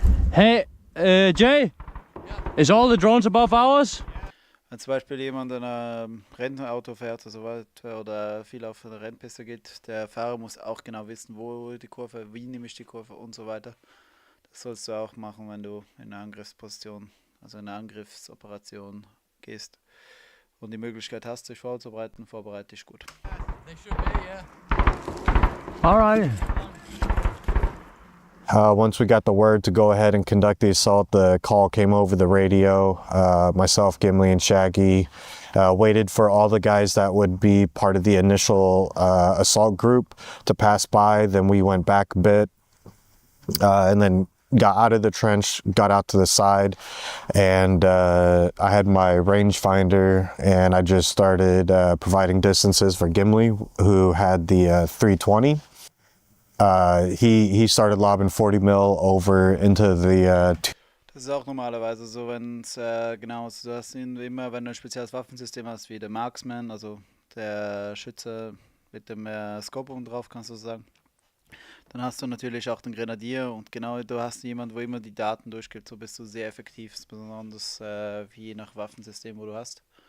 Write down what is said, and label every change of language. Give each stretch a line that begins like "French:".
English: Hey, Jay, is all the drones above ours?
German: Wenn zum Beispiel jemand in einem Rennauto fährt oder so weiter oder viel auf eine Rennpiste geht, der Fahrer muss auch genau wissen, wo die Kurve, wie nehme ich die Kurve und so weiter. Das sollst du auch machen, wenn du in eine Angriffsposition, also in eine Angriffsoperation gehst und die Möglichkeit hast, dich vorzubereiten, vorbereite dich gut.
English: All right. Once we got the word to go ahead and conduct the assault, the call came over the radio. Myself, Gimli, and Shaggy waited for all the guys that would be part of the initial assault group to pass by. Then we went back a bit and then got out of the trench, got out to the side, and I had my rangefinder, and I just started providing distances for Gimli, who had the 320. He started lobbing 40 mil over into the.
German: Das ist auch normalerweise so, wenn es genau ist. Du hast ihn immer, wenn du ein spezielles Waffensystem hast, wie der Marksman, also der Schütze mit dem Scope oben drauf, kannst du sagen. Dann hast du natürlich auch den Grenadier und genau, du hast jemanden, wo immer die Daten durchgibt, so bist du sehr effektiv, besonders je nach Waffensystem, wo du hast.